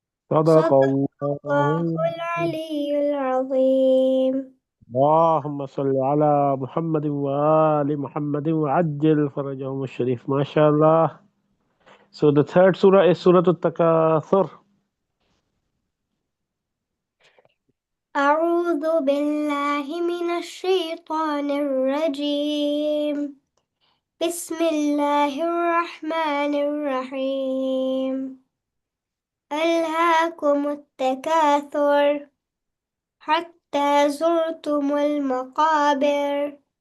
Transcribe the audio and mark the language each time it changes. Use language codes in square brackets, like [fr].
[ar] صدق صدق الله الله. العلي العظيم. اللهم صل على محمد وآل محمد وعجل فرجهم الشريف. MashaAllah. [en] So the third surah is Surah Al-Takathur. [ar] أعوذ بالله من الشيطان الرجيم. بسم الله الرحمن الرحيم. ألهاكم التكاثر حتى زرتم المقابر